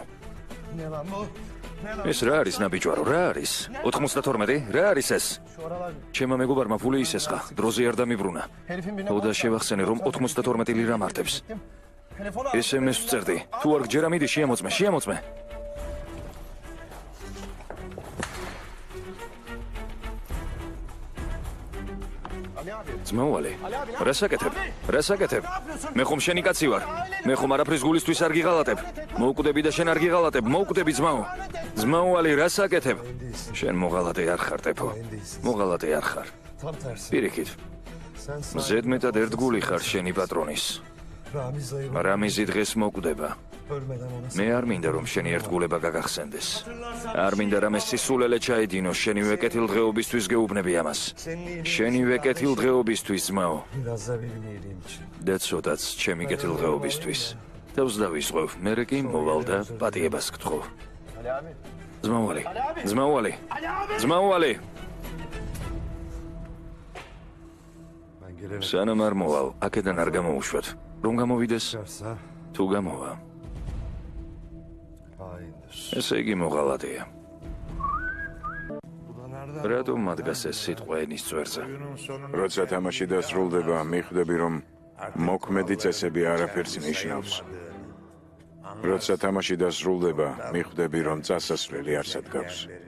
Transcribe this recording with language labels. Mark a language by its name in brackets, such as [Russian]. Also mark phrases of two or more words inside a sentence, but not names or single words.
[Turkish] Ne lan bu? Ne lan? [Georgian] ეს რა არის ნაბიჯვარო? რა არის? 92? რა არის ეს? [Turkish] Şu aralar [Georgian] ჩემმა მეგობარმა ფული ისესხა, დროზე არ დამიბრუნა. [Turkish] herifin birine... [Georgian] ოდა შევახსენე რომ 92 ლირა მარტებს. [Turkish] Telefonu [Georgian] SMS ვწერდი. თუ არ გჯერა მიდი შეამოწმე, შეამოწმე. [Turkish] Ali abi. [Georgian] ძმაუალე, რა საკეთებ? რა საკეთებ? მე ხომ შენი კაცი ვარ. მე ხომ არაფრის გულისთვის არ გიღალატებ. მოუკვდები და შენ არ გიღალატებ. მოუკვდები ძმაო. ძმაუალე, რა საკეთებ? შენ მოღალატე არ ხარ, ტეფო. მოღალატე არ ხარ. [Turkish] Tam tersi. [Georgian] პირიქით, [Turkish] Sen sağ... [Georgian] ზედმეტად ერთგული ხარ შენი პატრონის. [Turkish] Ramiz dayı [Georgian] რამიზი დღეს მოკვდება. [Turkish] ölmeden ona... [Georgian] მე არ მინდა რომ შენი ერთგულება გაგახსენდეს. არ მინდა რომ ეს სისულელე ჩაედინო შენივე კეთილდღეობისთვის გეუბნები ამას. შენივე კეთილდღეობისთვის ძმაო. [Turkish] Biraz da benim iyiliğim için. [Georgian] და ცოტაც ჩემი კეთილდღეობისთვის. თავს დავისწვევ, მერე კი მოვალ და პატიებას გთხოვ. [Turkish] Ali abi. [Georgian] ძმაუალე, ძმაუალე, ძმაუალე. [Turkish] Ben gelemedim. [Georgian] სანამ არ მოვალ, აქედან არ გამოვუშვათ. რომ გამოვიდეს, [Turkish] Çıkarsa [Georgian] თუ გამოვა. [Turkish] haindir. [Georgian] ესე იგი მოღალატეა. [Turkish] Bu da nereden [Georgian] რატომ ადგას ეს სიტყვა ენის წვერზე? როცა თამაში დასრულდება, მიხვდები, რომ მოქმედი წესები არაფერს ნიშნავს. როცა თამაში დასრულდება, მიხვდები, რომ წასასვლელი არსად გავს.